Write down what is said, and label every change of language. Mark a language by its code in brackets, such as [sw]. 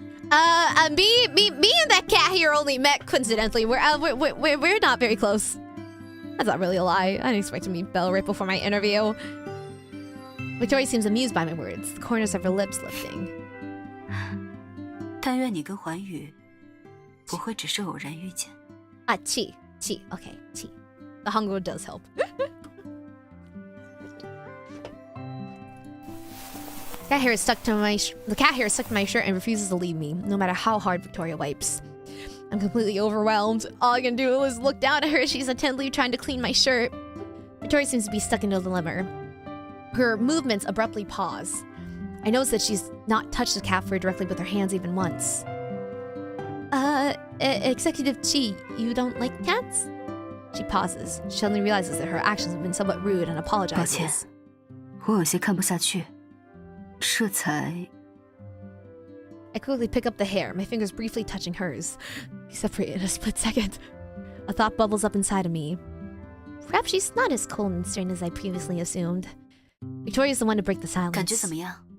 [en] Me and that cat here only met coincidentally. We're not very close. That's not really a lie. I didn't expect to meet Belle right before my interview. Victoria seems amused by my words, the corners of her lips lifting. [zh] 但愿你跟环宇不会只是偶然遇见。 [en] Chi. Okay, Chi. The hunger does help. The cat hair is stuck to my shirt and refuses to leave me, no matter how hard Victoria wipes. I'm completely overwhelmed. All I can do is look down at her as she's attentively trying to clean my shirt. Victoria seems to be stuck into a dilemma. Her movements abruptly pause. I notice that she's not touched the cat fur directly with her hands even once. Executive Chi, you don't like cats? She pauses. She suddenly realizes that her actions have been somewhat rude and apologizes. [zh] 抱歉，我有些看不下去，这才 [en] I quickly pick up the hair, my fingers briefly touching hers. We separate in a split second. A thought bubbles up inside of me. Perhaps she's not as cold and stern as I previously assumed. Victoria's the one to break the [zh] 感觉 [en] silence. [zh] 怎么样？